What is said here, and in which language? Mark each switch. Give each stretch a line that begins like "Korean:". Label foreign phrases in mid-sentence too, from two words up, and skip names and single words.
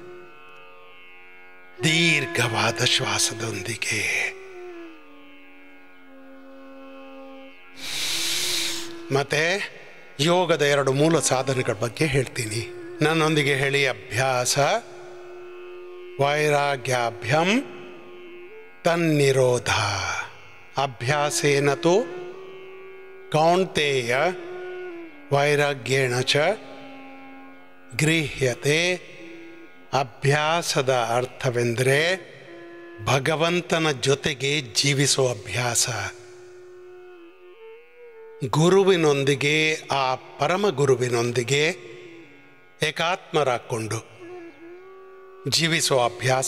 Kannada: ದೀರ್ಘವಾದ ಶ್ವಾಸದೊಂದಿಗೆ ಮತ್ತೆ ಯೋಗದ 2 ಮೂಲ ಸಾಧನೆಗಳ ಬಗ್ಗೆ ಹೇಳ್ತೀನಿ. ನನ್ನೊಂದಿಗೆ ಹೇಳಿ.
Sanskrit: ಅಭ್ಯಾಸ ವೈರಾಗ್ಯಾಭ್ಯಂ ತನ್ನಿರೋಧ. ಅಭ್ಯಾಸೇನ ತು ಕೌಂತೆಯ ವೈರಾಗ್ಯೇಣ ಚ ಗೃಹ್ಯತೆ.
Kannada: ಅಭ್ಯಾಸದ ಅರ್ಥವೆಂದರೆ ಭಗವಂತನ ಜೊತೆಗೆ ಜೀವಿಸುವ ಅಭ್ಯಾಸ. ಗುರುವಿನೊಂದಿಗೆ, ಆ ಪರಮ ಗುರುವಿನೊಂದಿಗೆ ಏಕಾತ್ಮರಾಕೊಂಡು ಜೀವಿಸುವ ಅಭ್ಯಾಸ.